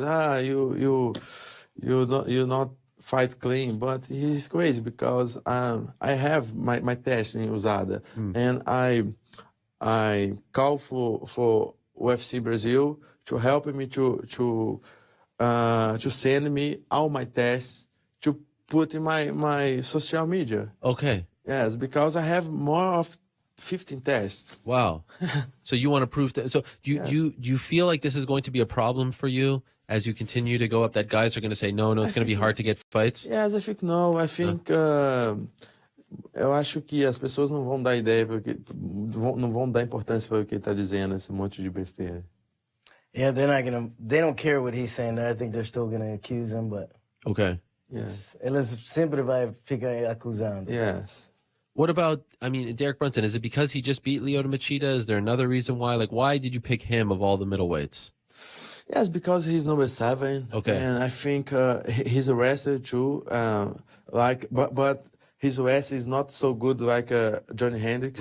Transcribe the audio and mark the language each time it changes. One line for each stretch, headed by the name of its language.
English: You not fight clean, but he's crazy because I have my test in Usada and I call for UFC Brazil to help me to send me all my tests to put in my social media. Okay. Yes, because I have more of 15 tests. Wow. So you want to prove that? So do you feel like this is going to be a problem for you as you continue to go up? That guys are going to say no, it's going to be hard to get fights. Yes, I think no. I think
Portuguese: eu acho que as pessoas não vão dar ideia porque não vão dar importância para o que ele está dizendo, esse monte de besteira.
English: Yeah, they don't care what he's saying. I think they're still gonna accuse him, but Okay. Yes.
Portuguese: Eles sempre vai ficar acusando.
English: Yes. What about, I mean, Derek Brunson, is it because he just beat Lyoto Machida? Is there another reason why? Like, why did you pick him of all the middleweights? Yes, because he's number 7. Okay. And I think he's a wrestler too. But his wrestling is not so good like Johnny Hendricks.